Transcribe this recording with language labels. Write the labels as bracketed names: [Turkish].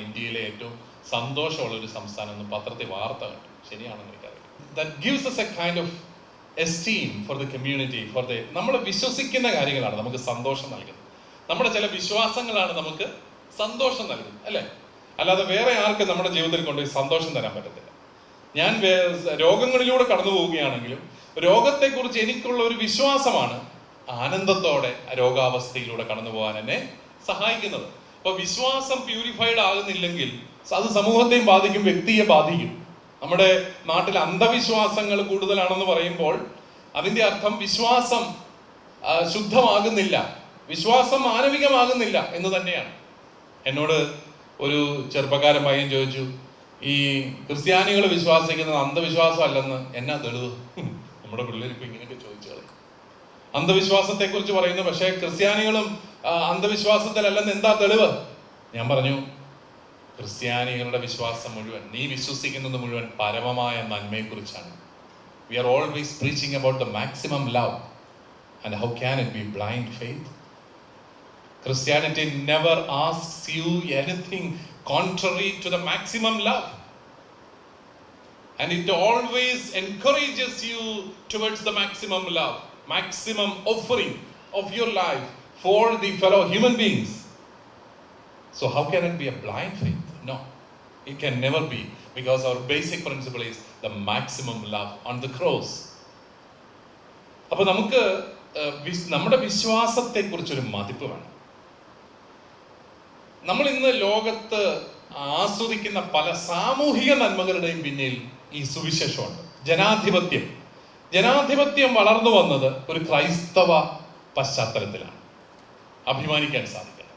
[Malayalam] ഇന്ത്യയിലെ ഏറ്റവും സന്തോഷമുള്ള ഒരു സംസ്ഥാനം എന്ന് പത്രത്തിൽ വാർത്ത കണ്ടു. ശരിയാണെന്ന് എനിക്കറിയാം. [English] That gives us a kind of esteem for the community, [Malayalam] നമ്മൾ വിശ്വസിക്കുന്ന കാര്യങ്ങളാണ് നമുക്ക് സന്തോഷം നൽകുന്നത്. നമ്മുടെ ചില വിശ്വാസങ്ങളാണ് നമുക്ക് സന്തോഷം നൽകുന്നത്, അല്ലേ? അല്ലാതെ വേറെ ആർക്കും നമ്മുടെ ജീവിതത്തിൽ കൊണ്ടുപോയി സന്തോഷം തരാൻ പറ്റത്തില്ല. ഞാൻ രോഗങ്ങളിലൂടെ കടന്നു പോവുകയാണെങ്കിലും രോഗത്തെക്കുറിച്ച് എനിക്കുള്ള ഒരു വിശ്വാസമാണ് ആനന്ദത്തോടെ രോഗാവസ്ഥയിലൂടെ കടന്നു പോകാൻ എന്നെ സഹായിക്കുന്നത്. അപ്പൊ വിശ്വാസം പ്യൂരിഫൈഡ് ആകുന്നില്ലെങ്കിൽ അത് സമൂഹത്തെയും ബാധിക്കും, വ്യക്തിയെ ബാധിക്കും. നമ്മുടെ നാട്ടിൽ അന്ധവിശ്വാസങ്ങൾ കൂടുതലാണെന്ന് പറയുമ്പോൾ അതിന്റെ അർത്ഥം വിശ്വാസം ശുദ്ധമാകുന്നില്ല, വിശ്വാസം മാനവികമാകുന്നില്ല എന്ന് തന്നെയാണ്. എന്നോട് ഒരു ചെറുപ്പക്കാരൻ പയ്യൻ ചോദിച്ചു, ഈ ക്രിസ്ത്യാനികൾ വിശ്വസിക്കുന്നത് അന്ധവിശ്വാസം അല്ലെന്ന് എന്നാ തെളിവ്? നമ്മുടെ പിള്ളേരിപ്പോ ഇങ്ങനെയൊക്കെ ചോദിച്ചു കളയും. അന്ധവിശ്വാസത്തെ കുറിച്ച് പറയുന്നു, പക്ഷേ ക്രിസ്ത്യാനികളും അന്ധവിശ്വാസത്തിലല്ലെന്ന് എന്താ തെളിവ്? ഞാൻ പറഞ്ഞു, ക്രിസ്ത്യാനികളുടെ വിശ്വാസം മുഴുവൻ, നീ വിശ്വസിക്കുന്നത് മുഴുവൻ പരമമായ നന്മയെക്കുറിച്ചാണ്. [English] We are always preaching about the maximum love. And how can it be blind faith? Christianity never asks you anything contrary to the maximum love. And it always encourages you towards the maximum love, maximum offering of your life for the fellow human beings. So how can it be a blind faith? No, it can never be, because our basic principle is the maximum love on the cross. [Malayalam] അപ്പൊ നമുക്ക് നമ്മുടെ വിശ്വാസത്തെ കുറിച്ചൊരു മതിപ്പ് വേണം. നമ്മൾ ഇന്ന് ലോകത്ത് ആസ്വദിക്കുന്ന പല സാമൂഹിക നന്മകളുടെയും പിന്നിൽ ഈ സുവിശേഷമുണ്ട്. ജനാധിപത്യം വളർന്നു വന്നത് ഒരു ക്രൈസ്തവ പശ്ചാത്തലത്തിലാണ്. അഭിമാനിക്കാൻ സാധിക്കണം.